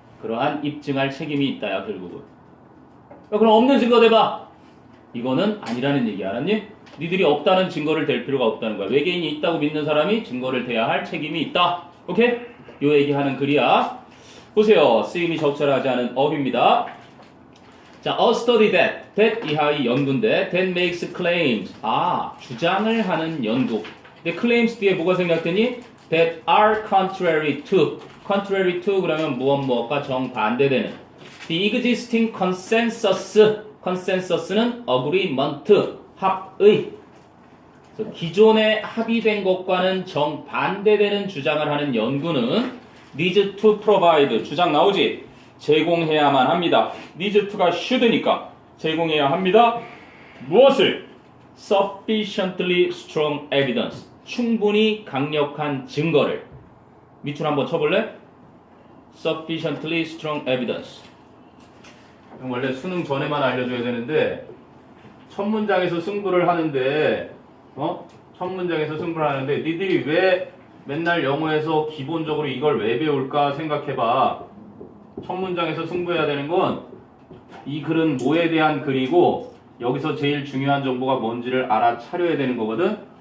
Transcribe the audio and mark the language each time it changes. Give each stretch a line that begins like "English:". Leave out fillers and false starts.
Korean: 그러한 입증할 책임이 있다야, 결국은. 그럼 없는 증거 대봐. 이거는 아니라는 얘기 알았니? 니들이 없다는 증거를 댈 필요가 없다는 거야. 외계인이 있다고 믿는 사람이 증거를 대야 할 책임이 있다. 오케이? 요 얘기하는 글이야. 보세요. 쓰임이 적절하지 않은 어휘입니다. 자,
English: a study that 이하의 연구인데 that makes claims.
Korean: 주장을 하는 연구. 근데 claims 뒤에 뭐가 생략되니?
English: that are contrary to.
Korean: contrary to 그러면 무엇과 정반대되는.
English: the existing consensus.
Korean: consensus는
English: agreement.
Korean: 합의. 기존에 합의된 것과는 정반대되는 주장을 하는 연구는
English: needs to provide.
Korean: 주장 나오지? 제공해야만 합니다. needs to가 should니까 제공해야 합니다. 무엇을?
English: sufficiently strong evidence.
Korean: 충분히 강력한 증거를. 밑줄 한번 쳐볼래?
English: sufficiently strong evidence.
Korean: 원래 수능 전에만 알려줘야 되는데 첫 문장에서 승부를 하는데 첫 문장에서 승부를 하는데 니들이 왜 맨날 영어에서 기본적으로 이걸 왜 배울까 생각해봐. 첫 문장에서 승부해야 되는 건 이 글은 뭐에 대한 글이고 여기서 제일 중요한 정보가 뭔지를 알아차려야 되는 거거든.